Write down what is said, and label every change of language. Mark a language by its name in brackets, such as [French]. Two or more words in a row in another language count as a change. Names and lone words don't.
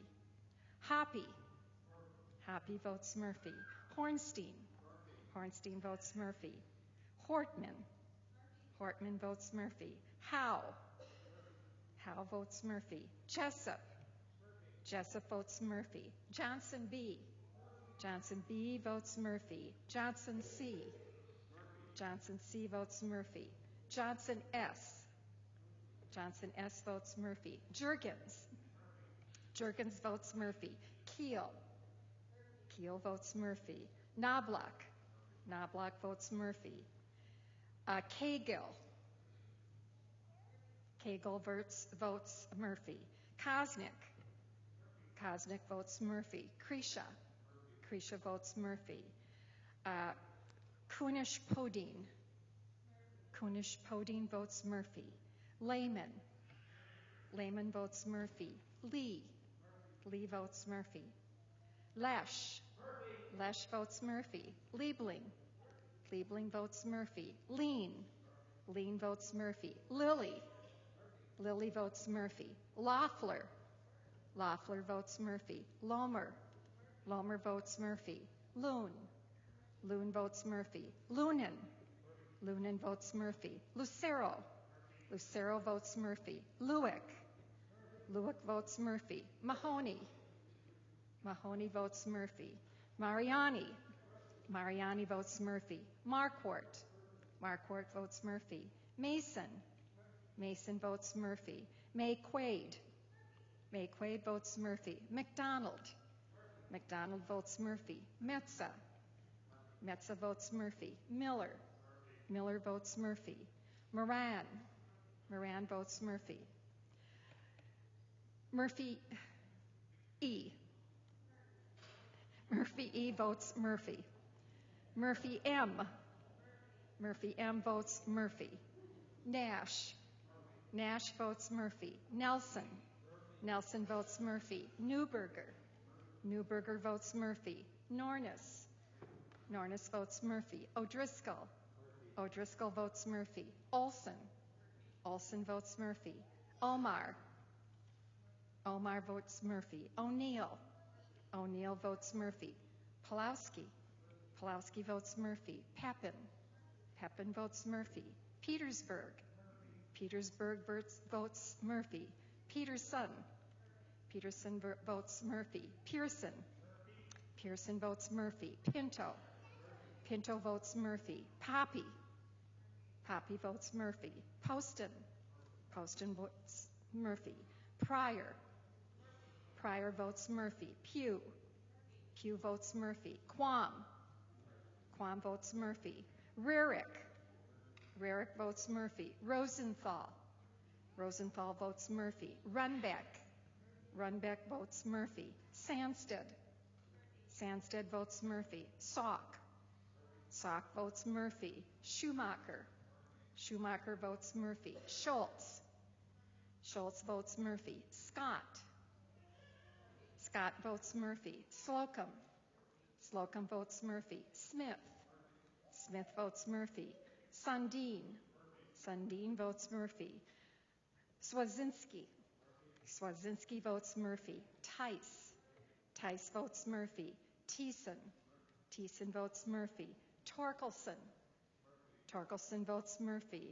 [English] Hoppy. Hoppy votes Murphy. Hornstein. Hornstein votes Murphy. Hortman. Hortman votes Murphy. Howe. Howe votes Murphy. Jessup. Jessup votes Murphy. Johnson B. Johnson B votes Murphy. Johnson C. Johnson C votes Murphy. Johnson S. Johnson S votes Murphy. Juergens. Juergens votes Murphy. Keel. Keel votes Murphy. Knobloch. Knobloch votes Murphy. Cagill. Cagill votes Murphy. Kosnick. Kosnick votes Murphy. Krisha. Krisha votes Murphy. Kunish Podine. Kunish Podine votes Murphy. Lehman. Lehman votes Murphy. Lee. Lee votes Murphy. Lesh. Lesh votes Murphy. Liebling. Liebling votes Murphy. Lean. Lean votes Murphy. Lilly. Lilly votes Murphy. Loeffler. Loeffler votes Murphy. Lohmer. Lohmer votes Murphy. Loon. Loon votes Murphy. Lunan. Lunan votes Murphy. Lucero. Lucero votes Murphy. Lewick. Lewick votes Murphy. Mahoney. Mahoney votes Murphy. Mariani. Mariani votes Murphy. Marquardt. Marquardt votes Murphy. Mason. Mason votes Murphy. Mayquade. Mayquade votes Murphy. McDonald. McDonald votes Murphy. Metza. Metza votes Murphy. Miller. Miller votes Murphy. Moran. Moran votes Murphy. Murphy E. Murphy E votes Murphy. Murphy M. Murphy M votes Murphy. Nash. Nash votes Murphy. Nelson. Nelson votes Murphy. Newberger. Newberger votes Murphy. Nornis. Nornis votes Murphy. O'Driscoll. O'Driscoll votes Murphy. Olson. Olson votes Murphy. Omar. Omar votes Murphy. O'Neill. O'Neill votes Murphy. Pulowski. Pulowski votes Murphy. Pepin. Pepin votes Murphy. Petersburg. Petersburg votes Murphy. Peterson. Peterson votes Murphy. Pearson. Pearson votes Murphy. Pinto. Pinto votes Murphy. Poppy. Poppy votes Murphy. Poston. Poston votes Murphy. Pryor. Pryor votes Murphy. Pugh. Pugh votes Murphy. Quam. Quam votes Murphy. Rarick. Rarick votes Murphy. Rosenthal. Rosenthal votes Murphy. Runbeck. Runbeck votes Murphy. Sandsted. Sandsted votes Murphy. Salk. Salk votes Murphy. Schumacher. Schumacher votes Murphy. Schultz. Schultz votes Murphy. Scott. Scott votes Murphy. Slocum. Slocum votes Murphy. Smith. Smith votes Murphy. Sundin. Sundin votes Murphy. Swazinski. Swazinski votes Murphy. Tice. Tice votes Murphy. Thiessen. Thiessen votes Murphy. Torkelson. Torkelson votes Murphy.